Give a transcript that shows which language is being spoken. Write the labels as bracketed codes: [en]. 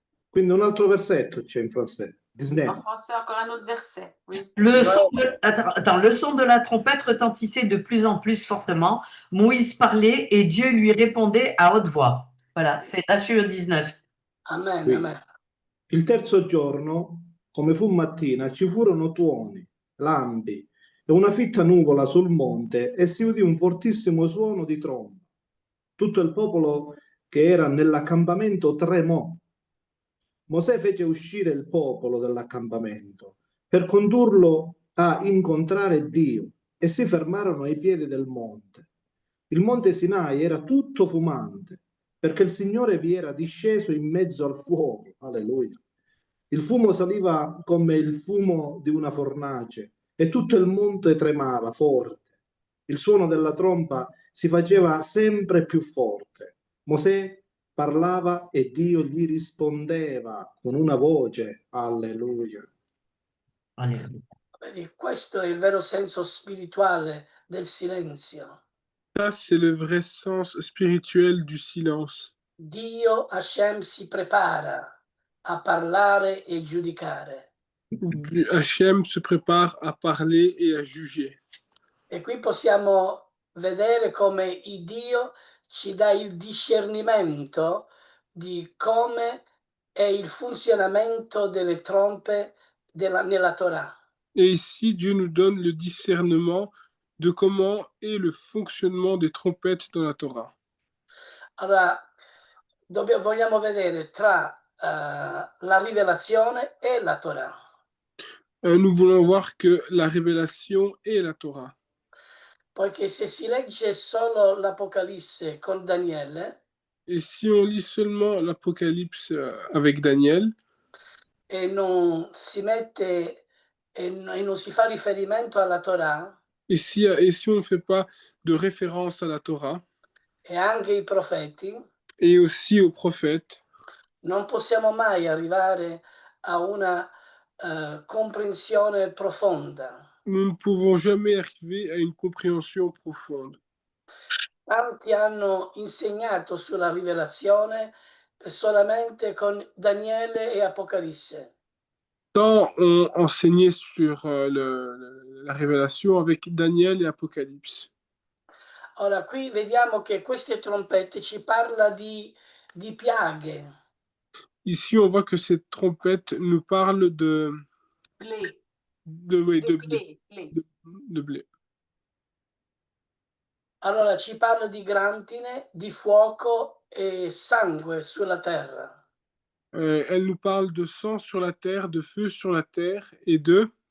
[it] Quindi un altro versetto c'è in francese. 19. [fr] En français, encore un autre verset. Oui. Le son de la trompette retentissait de plus en plus fortement. Moïse parlait et Dieu lui répondait à haute voix. Voilà, c'est là sur le 19. Amen, Qui. amen. [it] Il terzo giorno, come fu mattina, ci furono tuoni, lampi e una fitta nuvola sul monte e si udì un fortissimo suono di tromba. Tutto il popolo che era nell'accampamento tremò. Mosè fece uscire il popolo dall'accampamento per condurlo a incontrare Dio e si fermarono ai piedi del monte. Il monte Sinai era tutto fumante perché il Signore vi era disceso in mezzo al fuoco. Alleluia. Il fumo saliva come il fumo di una fornace e tutto il monte tremava forte. Il suono della tromba si faceva sempre più forte. Mosè parlava e Dio gli rispondeva con una voce. Alleluia. Alleluia. Vedi, questo è il vero senso spirituale del silenzio. [fr] Ça, c'est le vrai sens spirituel du silence. [it] Dio Hashem si prepara a parlare e giudicare. [fr] Hachem se prépare à parler et à juger. [it] E qui possiamo vedere come il Dio ci dà il discernimento di come è il funzionamento delle trompe nella Torah. [fr] Et ici, Dieu nous donne le discernement de comment est le fonctionnement des trompettes dans la Torah. [it] Allora, vogliamo vedere tra la rivelazione e la Torah. [fr] Nous voulons voir que la révélation est la Torah. [it] Poiché se si legge solo l'Apocalisse con Daniele, [fr] Et si on lit seulement l'Apocalypse avec Daniel, [it] e non si mette e non si fa riferimento alla Torah, [fr] et si on ne fait pas de référence à la Torah, [it] e anche i profeti, [fr] et aussi aux prophètes, [it] non possiamo mai arrivare a una comprensione profonda. [fr] nous ne pouvons jamais arriver à une compréhension profonde. [it] Tanti hanno insegnato sulla rivelazione solamente con Daniele e Apocalisse. [fr] Tant ont enseigné sur la révélation avec Daniel et Apocalypse. [it] Ora, qui vediamo che queste trompette ci parla di piaghe. [fr] Ici, on voit que cette trompette nous parle de Blé. blé. Blé. De blé. [it] Allora, ci parla di grandine, di fuoco e sangue sulla terra. [fr] Elle nous parle de sang sur la terre, de feu sur la terre et de...